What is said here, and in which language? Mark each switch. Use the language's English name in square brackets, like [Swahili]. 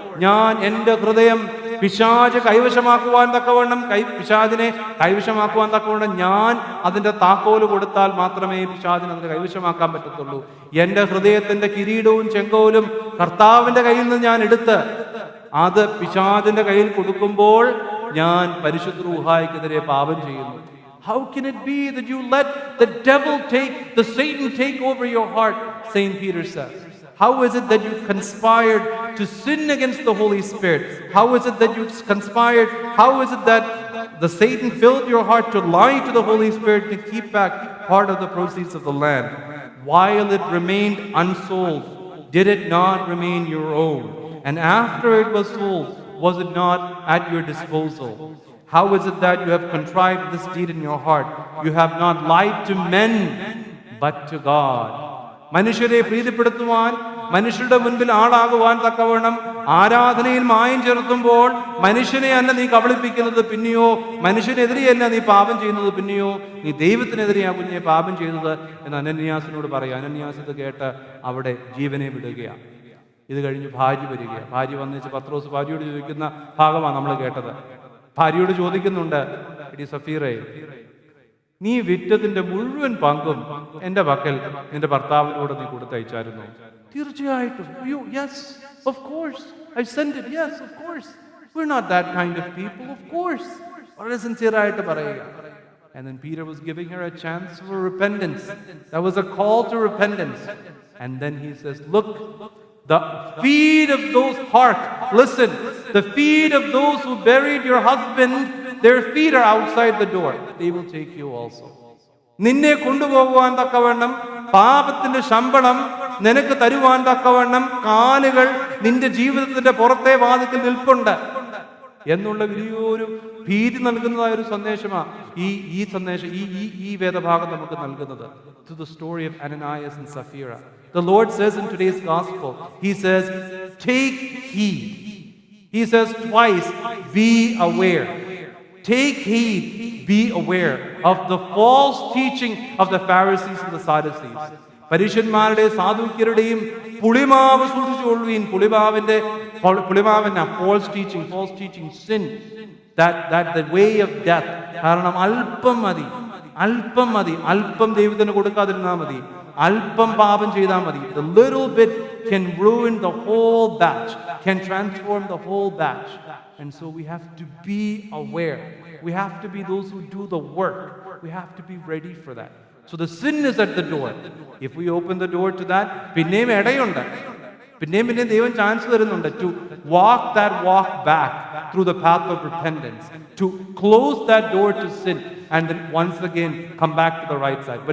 [Malayalam] ഞാൻ എന്റെ ഹൃദയം പിശാച് കൈവശമാക്കുവാൻ തക്കവണ്ണം പിശാചിനെ കൈവശമാക്കുവാൻ തക്കവണ്ണം ഞാൻ അതിന്റെ താക്കോല് കൊടുത്താൽ മാത്രമേ പിശാചിനെ അതിനെ കൈവശമാക്കാൻ പറ്റത്തുള്ളൂ. എന്റെ ഹൃദയത്തിന്റെ കിരീടവും ചെങ്കോലും കർത്താവിന്റെ കയ്യിൽ നിന്ന് ഞാൻ എടുത്ത് അത് പിശാചിന്റെ കയ്യിൽ കൊടുക്കുമ്പോൾ ഞാൻ പരിശുദ്ധ റൂഹായ്ക്കെതിരെ പാപം ചെയ്യുന്നു. [English] How can it be that you let the devil the Satan take over your heart? St. Peter says. How is it that you conspired to sin against the Holy Spirit? How is it that you conspired? How is it that the Satan filled your heart to lie to the Holy Spirit to keep back part of the proceeds of the land? While it remained unsold, did it not remain your own? And after it was sold, was it not at your disposal? How is it that you have contrived this deed in your heart? You have not lied to men, but to God. [Malayalam] മനുഷ്യരെ പ്രീതിപ്പെടുത്തുവാൻ, മനുഷ്യരുടെ മുൻപിൽ ആളാകുവാൻ തക്കവണ്ണം ആരാധനയിൽ മായം ചേർത്തുമ്പോൾ മനുഷ്യനെ അല്ല നീ കബളിപ്പിക്കുന്നത്, പിന്നെയോ മനുഷ്യനെതിരെയല്ല നീ പാപം ചെയ്യുന്നത്, പിന്നെയോ നീ ദൈവത്തിനെതിരെയാ കുഞ്ഞെ പാപം ചെയ്യുന്നത് എന്ന് അനന്യാസിനോട് പറയുക. അനന്യാസ് ഇത് കേട്ട് അവിടെ ജീവനെ വിടുകയാണ്. ഇത് കഴിഞ്ഞ് ഭാര്യ വരികയാണ്. ഭാര്യ വന്നിച്ച് പത്രോസ് ഭാര്യയോട് ചോദിക്കുന്ന ഭാഗമാണ് നമ്മൾ കേട്ടത്. ഭാര്യയോട് ചോദിക്കുന്നുണ്ട്, എടി സഫീറേ, നീ വിറ്റതിന്റെ മുഴുവൻ പങ്കും എന്റെ പക്കൽ നിന്റെ ഭർത്താവിനോട് നീ കൊടുത്തയച്ചായിരുന്നു? തീർച്ചയായിട്ടും. [English] Yes, of course. I sent it. Yes, of course. We're not that kind of people. Of course. [Malayalam] വളരെ സിൻസിയർ ആയിട്ട് പറയുക. [English] And then Peter was giving her a chance for repentance. That was a call to repentance. And then he says, look, the feet of those listen, the feet of those who buried your husband, their feet are outside the door. They will take you also. [Malayalam] നിന്നെ കൊണ്ടുപോകുവാൻ തക്കവണ്ണം, പാപത്തിന്റെ ശമ്പളം നിനക്ക് തരുവാൻ തക്കവണ്ണം കാലുകൾ നിന്റെ ജീവിതത്തിന്റെ പുറത്തെ വാതിൽക്കൽ നിൽപ്പുണ്ട് എന്നുള്ള വലിയൊരു ഭീതി നൽകുന്നതായ ഒരു സന്ദേശമാണ് ഈ സന്ദേശം, ഈ വേദഭാഗം നമുക്ക് നൽകുന്നത്. [English] To the story of Ananias and Sapphira. The Lord says in today's gospel, He says, take heed. He says twice, be aware. Take heed, be aware of the false teaching of the Pharisees and the Sadducees. [Malayalam] പരീശന്മാരുടെ സാധുക്യരുടെയും പുളിമാവ് സൂക്ഷിച്ചുകൊള്ളുവീൻ. [English] പുളിമാവിന്റെ false teaching, sin, that the way of death. [Malayalam] കാരണം അല്പം മതി, അല്പം ദൈവത്തിന് കൊടുക്കാതിരുന്നാൽ മതി, അല്പം പാപം ചെയ്താൽ മതി. [English] The little bit can ruin the whole batch, can transform the whole batch. And so we have to be aware. We have to be those who do the work. We have to be ready for that. So the sin is at the door. If we open the door to that, [Malayalam] പിന്നെയും ഇടയുണ്ട്, പിന്നെയും ദൈവം chance തരുന്നുണ്ട് [English] to walk back through the path of repentance, to close that door to sin and then once again come back to the right side.